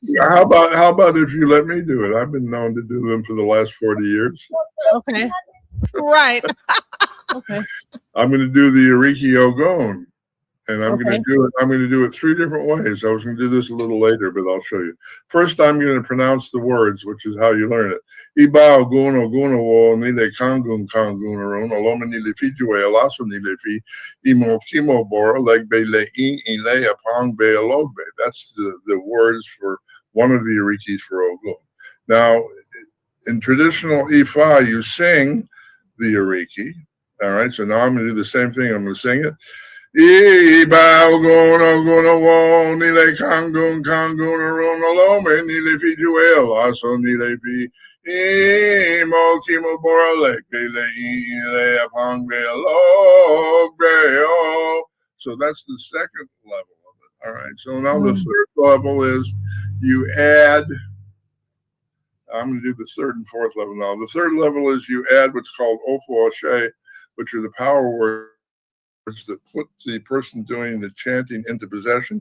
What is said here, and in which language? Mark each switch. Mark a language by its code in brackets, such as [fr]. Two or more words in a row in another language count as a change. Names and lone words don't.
[en] how about if you let me do it? I've been known to do them for the last 40 years. Okay. Right. Okay. I'm going to do the Iriki Ogon, and I'm going to do it 3 different ways. I was going to do this a little later, but I'll show you. First, I'm going to pronounce the words, which is how you learn it. [yo] Iba Ogun Ogun wo nile kangun kangun arun aloma nile fijue alaso nile fi imo kimo bora legbe le in le apong be alogbe. [en] That's the words for one of the Irikis for Ogun. Now, in traditional Ifa, you sing the Iriki. All right, so now I'm going to do the same thing. I'm going to sing it. [yo] Iba Ogun Ogun wo nile kangun kangun arun aloma nile fijue alaso nile fi imo kimo bora legbe le in le apong be alogbe. [en] So that's the second level of it. All right. So now the third level is you add. I'm going to do the third and fourth level now. The third level is you add what's called Ofu Oshe, which are the power words that put the person doing the chanting into possession.